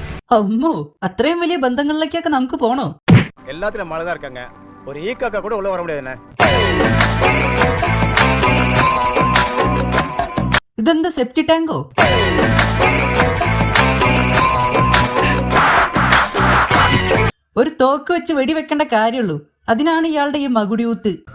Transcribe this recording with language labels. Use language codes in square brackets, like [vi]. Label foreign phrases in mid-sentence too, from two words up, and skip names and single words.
[ml] അമ്മോ, അത്രയും വലിയ ബന്ധങ്ങളിലേക്കൊക്കെ നമുക്ക് പോണോ? [ta] எல்லாத்திலும் மழை தான் இருக்காங்க. ஒரு ஈக்காக்கா கூட உள்ள வர முடியாதுண்ணே. [ml] ഇതെന്താ സെപ്റ്റി ടാങ്കോ? ഒരു തോക്ക് വെച്ച് വെടിവെക്കേണ്ട കാര്യമുള്ളൂ, അതിനാണ് ഇയാളുടെ ഈ മകുടിയൂത്ത്.